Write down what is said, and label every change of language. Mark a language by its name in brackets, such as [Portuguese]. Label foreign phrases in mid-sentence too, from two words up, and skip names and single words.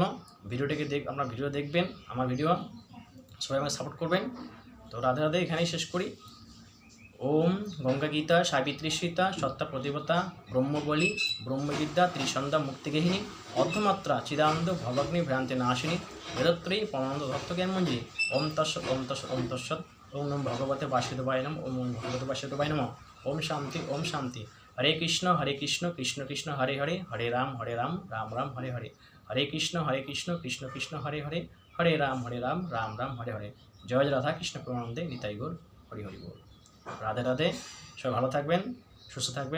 [Bangla] ভিডিওটিকে আপনার ভিডিও দেখবেন, আমার ভিডিও সবাই আমাকে সাপোর্ট করবেন। তো রাধে রাধে এখানেই শেষ করি। [Sanskrit] ওম গঙ্গা গীতা সাবিত্রী সীতা সত্তা প্রতিপতা ব্রহ্মবলী ব্রহ্মবিদ্যা ত্রিসন্ধ্যা মুক্তিগেহিনী অর্ধমাত্রা চিদানন্দ ভবাগ্নি ভ্রান্তি নাশিনী বেদত্রয়ী পরমানন্দ ভক্ত জ্ঞান মঞ্জরি ওম তৎসৎ ওম তৎসৎ ওম তৎসৎ ওম নম ভগবতে বাসুদেবায় নমঃ ওম ভগবতে বাসুদেবায় নমঃ ওম শান্তি ওম শান্তি। হরে কৃষ্ণ কৃষ্ণ কৃষ্ণ হরে হরে, হরে রাম রাম রাম হরে হরে, হরে কৃষ্ণ কৃষ্ণ কৃষ্ণ হরে হরে, হরে রাম রাম রাম হরে হরে। [Bangla] জয় রাধা কৃষ্ণ প্রেমানন্দে নিতাই গৌর হরি হরি বল। রাধে রাধে, সবাই ভালো থাকবেন, সুস্থ থাকবেন।